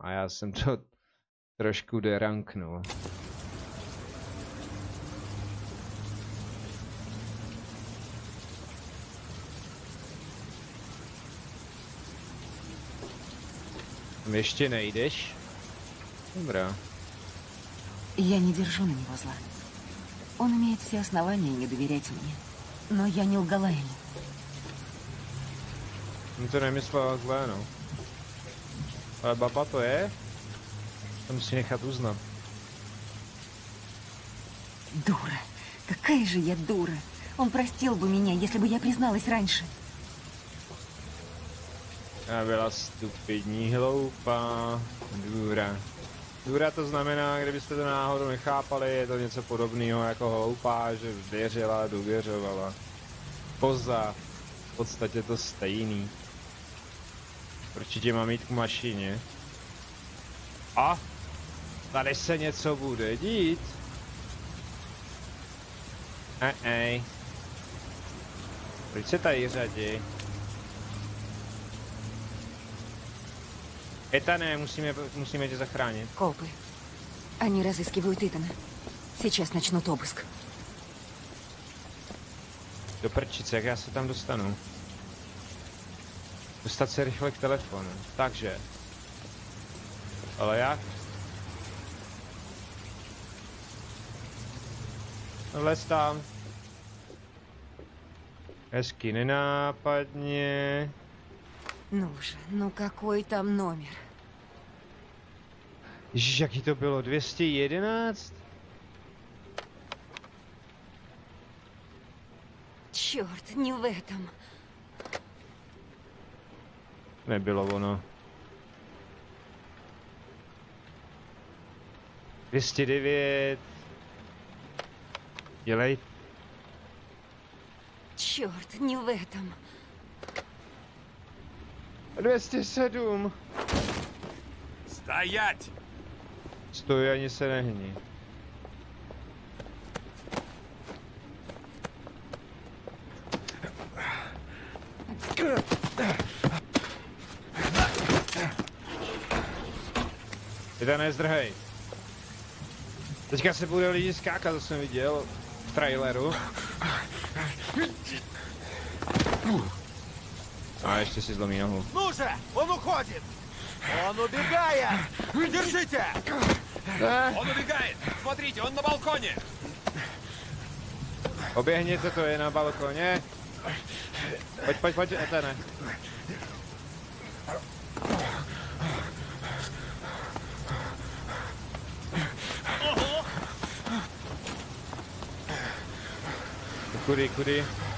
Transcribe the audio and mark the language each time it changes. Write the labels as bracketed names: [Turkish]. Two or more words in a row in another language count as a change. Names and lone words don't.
[Czech] A já jsem to trošku deranknul. Ještě nejdeš? Dobrá. [Russian] Я не держу на него зла. Он имеет все основания не доверять мне. Но я не лгала ему. [Czech] Jsem to nemyslela zlé, no. Ale baba to je? To musí nechat uznat. [Russian] Дура. Какая же я дура. Он простил бы меня, если бы я призналась раньше. [Czech] Já byla stupidní, hloupá, důra. Důra to znamená, kdybyste to náhodou nechápali, je to něco podobného jako hloupá, že věřila, důvěřovala. Poza, v podstatě to stejný. Určitě mám jít k mašině. A tady se něco bude dít. Proč se tady řadí? Etane, musíme tě zachránit. [Russian] Копы. Они разыскивают Итана. Сейчас начнут обыск. [Czech] Do prčice, jak já se tam dostanu? Dostat se rychle k telefonu. Takže. Ale jak? Vlez tam. Hezky nenápadně. [Russian] Ну же, ну какой там номер? [Czech] Ježiš, jaký to bylo? 211? [Russian] Черт, не в этом. [Czech] Nebylo ono. 209. Dělej. [Russian] Черт, не в этом. 207. Стоять! [Czech] Stoj, ani se nehni. Ty tam nezdrhej. Teďka se bude lidi skákat, to jsem viděl v traileru. A ještě si zlomí nohu. [Russian] Ну же! Он уходит! Он убегает! Держите! Он убегает! Смотрите, он на балконе! [Czech] Oběhněte, to je na balkoně. Pojď, Etane. Kudy?